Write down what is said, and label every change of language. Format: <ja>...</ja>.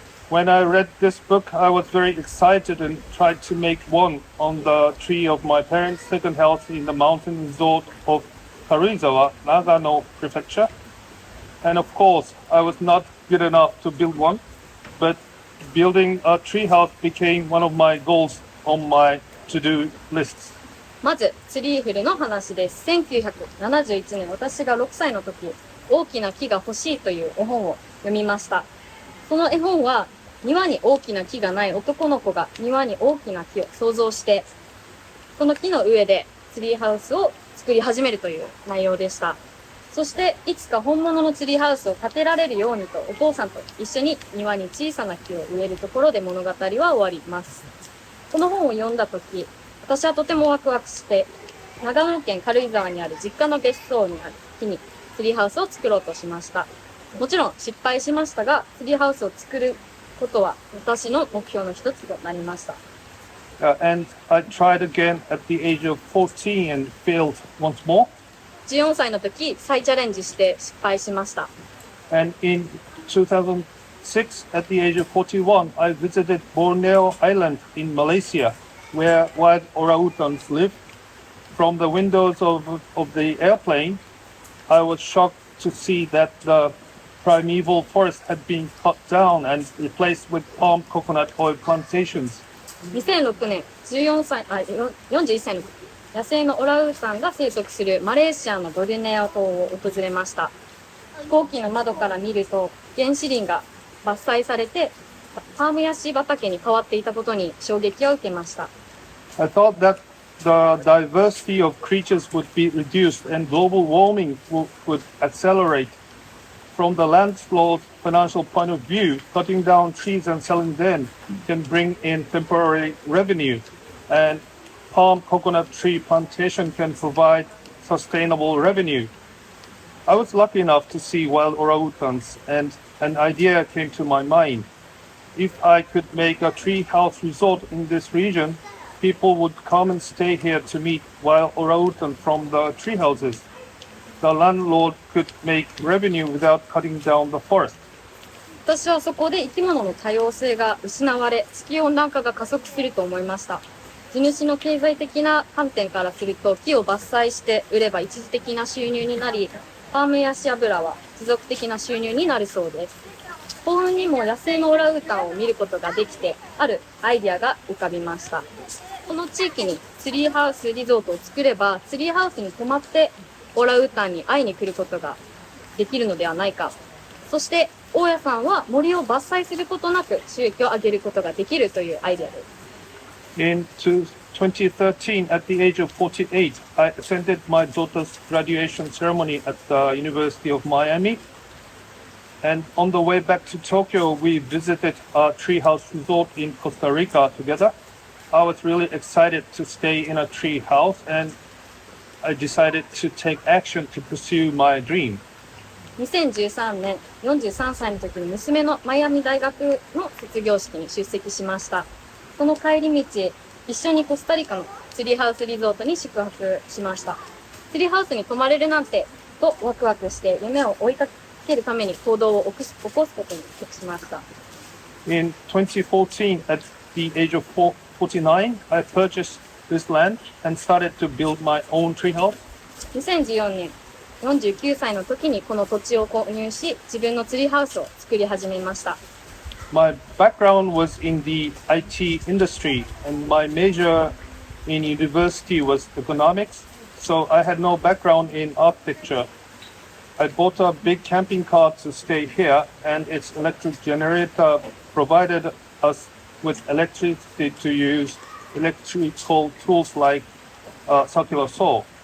<en>When I read this book, I was very excited and tried to make one on the tree of my parents' second house in the mountain resort of Karuizawa, Nagano Prefecture. And of course, I was not good enough to build one, but building a treehouse became one of my goals on my to-do lists.</en> <ja>まず、ツリーフルの話です。1971年、私が6歳の時、大きな木が欲しいという絵本を読みました。その絵本は、庭に大きな木がない男の子が庭に大きな木を想像して、その木の上でツリーハウスを作り始めるという内容でした。そして、いつか本物のツリーハウスを建てられるようにと、お父さんと一緒に庭に小さな木を植えるところで物語は終わります。この本を読んだとき、私はとてもワクワクして、長野県軽井沢にある実家の別荘にある木にツリーハウスを作ろうとしました。もちろん失敗しましたが、ツリーハウスを作ることは私の目標の一つとなりました。</ja> <en>And I tried again at the age of 14 and failed once more.</en> <ja>14歳の時、再チャレンジして失敗しました。</ja> <en>And in 2006, at the age of 41, I visited Borneo Island in Malaysia, where wild orangutans live. From the windows of the airplane, I was shocked to see that the primeval forest had been cut down and replaced with palm coconut oil plantations.</en> <ja>2006年、41歳の時、野生のオランウータンが生息するマレーシアのボルネオ島を訪れました。飛行機の窓から見ると、原始林が伐採されて、パームヤシ畑に変わっていたことに衝撃を受けました。</ja> <en>I thought that the diversity of creatures would be reduced and global warming would accelerate. From the landlord's financial point of view, cutting down trees and selling them can bring in temporary revenue, and palm coconut tree plantation can provide sustainable revenue. I was lucky enough to see wild orangutans, and an idea came to my mind. If I could make a tree house resort in this region, people would come and stay here to meet wild orangutan from the tree houses. The landlord could make revenue without cutting down the forest.</en> <ja>私はそこで生き物の多様性が失われ、地球温暖化が加速すると思いました。地主の経済的な観点からすると、木を伐採して売れば一時的な収入になり、パームヤシ油は持続的な収入になるそうです。幸運にも野生のオランウータンを見ることができて、あるアイディアが浮かびました。この地域にツリーハウスリゾートを作れば、ツリーハウスに泊まってオランウータンに会いに来ることができるのではないか。そして大家さんは森を伐採することなく収益を上げることができるというアイデアです。</ja> <en>In 2013, at the age of 48, I attended my daughter's graduation ceremony at the University of Miami. And on the way back to Tokyo, we visited a treehouse resort in Costa Rica together. I was really excited to stay in a tree house, and I decided to take action to pursue my dream.</en> <ja>2013年、43歳の時に娘のマイアミ大学の卒業式に出席しました。その帰り道、一緒にコスタリカのツリーハウスリゾートに宿泊しました。ツリーハウスに泊まれるなんてとワクワクして夢を追いかけるために行動を起こすことに決しました。</ja> <en>In 2014, at the age of 49, I purchased this land and started to build my own treehouse.</en> <ja>2014年、49歳の時にこの土地を購入し、自分のツリーハウスを作り始めました。</ja> <en>My background was in the IT industry, and my major in university was economics, so I had no background in architecture. I bought a big camping car to stay here, and its electric generator provided us with electricity to use electrical tools like circular saw.</en>